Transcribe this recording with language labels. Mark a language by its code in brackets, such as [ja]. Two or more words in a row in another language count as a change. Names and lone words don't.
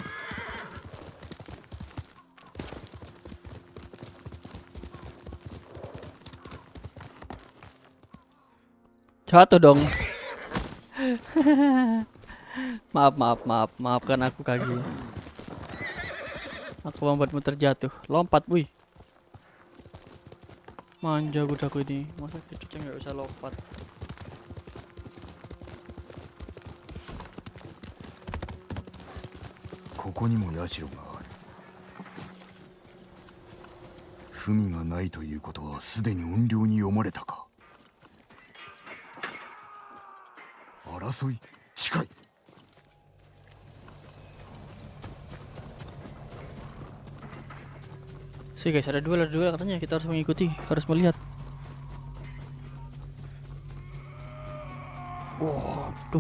[id] Jatuh dong. Maafkan aku kaki. Aku membuatmu terjatuh. Lompat, wih. Manja kudaku ini. Masa kita nggak bisa lompat. [ja] ここにも社がある。文がないということはすでに怨霊に読まれたか。争い近い。 [id] Sih guys, ada duel katanya. Kita harus mengikuti, harus melihat. Wah, tuh.